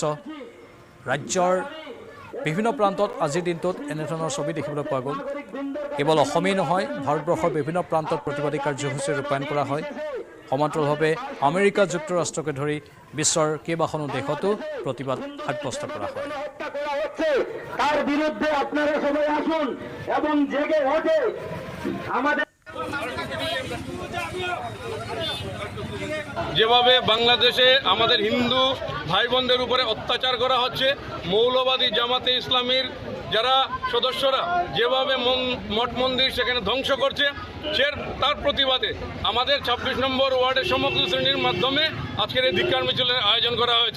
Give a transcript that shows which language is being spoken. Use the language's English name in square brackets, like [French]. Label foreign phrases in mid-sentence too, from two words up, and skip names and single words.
[Assamese] ৰাজ্যৰ বিভিন্ন প্ৰান্তত আজিৰ দিনটোত এনেধৰণৰ ছবি দেখিবলৈ পোৱা গ'ল। কেৱল অসমেই নহয়, ভাৰতবৰ্ষৰ বিভিন্ন প্ৰান্তত প্ৰতিবাদী কাৰ্যসূচী ৰূপায়ণ কৰা হয়। সমান্তৰালভাৱে আমেৰিকা যুক্তৰাষ্ট্ৰকে ধৰি বিশ্বৰ কেইবাখনো দেশতো প্ৰতিবাদ সাব্যস্ত কৰা হয়। [Bangla] তার বিরুদ্ধে আপনারা সবাই আসুন এবং জেগে ওঠে। আমাদের যেভাবে বাংলাদেশে আমাদের হিন্দু ভাই বোনদের উপরে অত্যাচার করা হচ্ছে, মৌলবাদী জামাতে ইসলামীর যারা সদস্যরা যেভাবে মঠ মন্দির সেখানে ধ্বংস করছে, তার প্রতিবাদে আমাদের 26 নম্বর ওয়ার্ডের সমগ্র শ্রেণীর মাধ্যমে আজকের এই ধিক্কার মিছিলের আয়োজন করা হয়েছে।